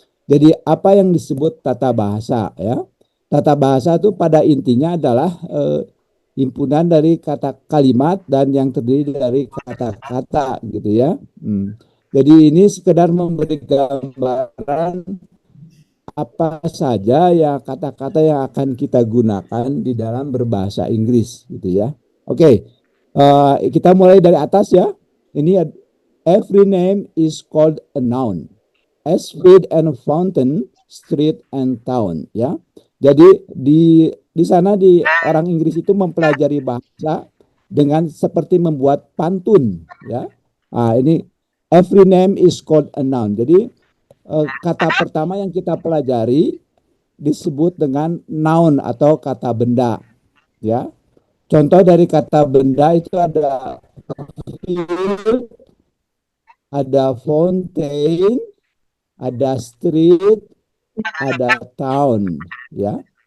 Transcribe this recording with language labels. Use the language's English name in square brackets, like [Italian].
[Indonesian] Jadi apa yang disebut tata bahasa ya? Tata bahasa itu pada intinya adalah himpunan dari kata kalimat dan yang terdiri dari kata-kata, gitu ya. Jadi ini sekedar memberi gambaran apa saja ya kata-kata yang akan kita gunakan di dalam berbahasa Inggris, gitu ya. Oke, kita mulai dari atas ya. Ini [English] every name is called a noun. As street and fountain, street and town. [Indonesian] Ya, jadi di sana di orang Inggris itu mempelajari bahasa dengan seperti membuat pantun. Ya, ini [English] every name is called a noun. [Indonesian] Jadi kata pertama yang kita pelajari disebut dengan noun atau kata benda. Ya, contoh dari kata benda itu ada field, ada fountain, ada street, ada town, ya.